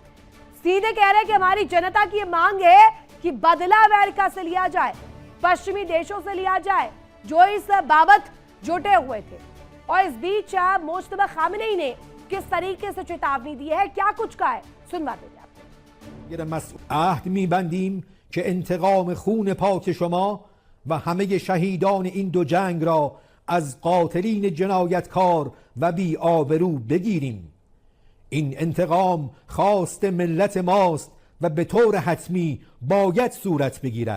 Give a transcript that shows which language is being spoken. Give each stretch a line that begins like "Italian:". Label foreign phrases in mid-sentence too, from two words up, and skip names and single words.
Hindi: सीधे कह रहे हैं कि हमारी जनता की मांग है कि बदला अमेरिका से लिया जाए, पश्चिमी देशों से लिया जाए जो इस बाबत जुटे हुए थे। और इस बीच मोस्तफा खामनेई ने किस तरीके से चेतावनी दी है, क्या कुछ कहा है, सुनवा देंगे आप।
Persian: عهد می‌بندیم که انتقام خون پاک شما و همه شهیدان این دو جنگ را از قاتلین جنایتکار و بی آبرو بگیریم. این انتقام خواست ملت ماست و به طور حتمی باید صورت بگیرد.